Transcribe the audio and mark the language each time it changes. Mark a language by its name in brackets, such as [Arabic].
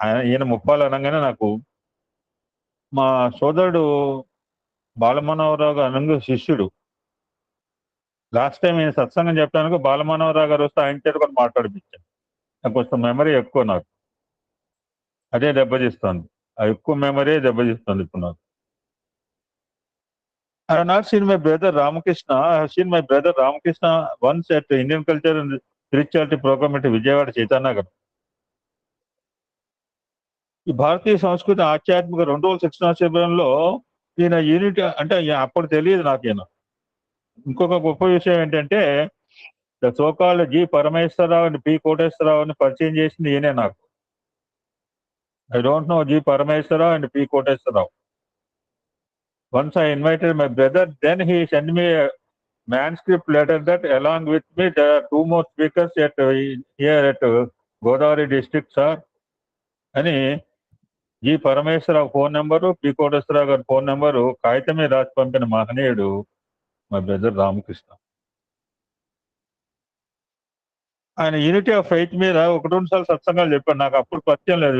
[Telugu] ఈయన ముప్పాళ్ళు అనగానే నాకు మా సోదరుడు బాలమనోహరరావు గారు శిష్యుడు. లాస్ట్ టైం నేను సత్సంగం చెప్పడానికి బాలమనోహరరావు గారు వస్తే ఆయన చేత కూడా మాట్లాడిపించాను. నాకు కొంచెం మెమరీ ఎక్కువ, నాకు అదే దెబ్బతీస్తుంది. ఆ ఎక్కువ మెమరీ దెబ్బతీస్తుంది ఇప్పుడు నాకు. [English] I have not seen my brother Ramakrishna. I have seen my brother Ramakrishna once at the Indian Culture and Spirituality Program at Vijayawada Chaitanya. [Telugu] ఈ భారతీయ సంస్కృతి ఆధ్యాత్మిక 2 రోజుల శిక్షణ శిబిరంలో ఈయన యూనిట్ అంటే అప్పుడు తెలియదు నాకు. ఈయన ఇంకొక గొప్ప విషయం ఏంటంటే the so called G Parameswara Rao and P కోటేశ్వరరావుని పరిచయం చేసింది ఈయనే నాకు. [English] I don't know G. Parameswara and P. Koteswara. Once I invited my brother, then he sent me manuscript letter that along with me there are 2 more speakers here at Godavari district, sir. [Telugu] అని G Parameswara Rao phone number, P Koteswararao గారి phone number కాగితం మీద రాసి పంపిన మహనీయుడు మా brother Ramakrishna. ఆయన unity of faith మీద 1-2 సార్లు సత్సంగాలు చెప్పాడు. నాకు అప్పుడు పరిచయం లేదు.